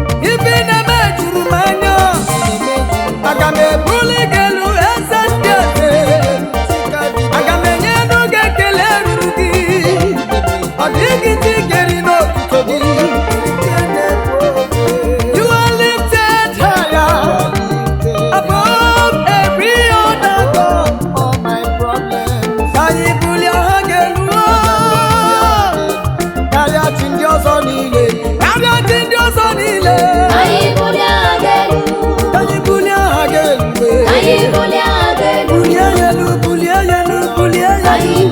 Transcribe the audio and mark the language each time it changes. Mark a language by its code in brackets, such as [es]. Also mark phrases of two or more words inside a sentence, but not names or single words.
[ig] Ife ị na-eme juru m anya. Aga m ebuli gị elu, eze ndị eze. Aga m enye elu gị ekele ruru gị. Ọ dịghị chi keri n'otuto gị. [en] You are lifted higher above every other god. [ig] Ka anyị bulie aha gị elu. Karịa chi ndị ọzọ niile. Karịa chi ndị ọzọ niile. Anyị bulie aha gị elu. Ka anyị bulie aha gị elu. Anyị bulie aha gị elu. Bulie ya elu, bulie ya elu, bulie ya Anyị elu.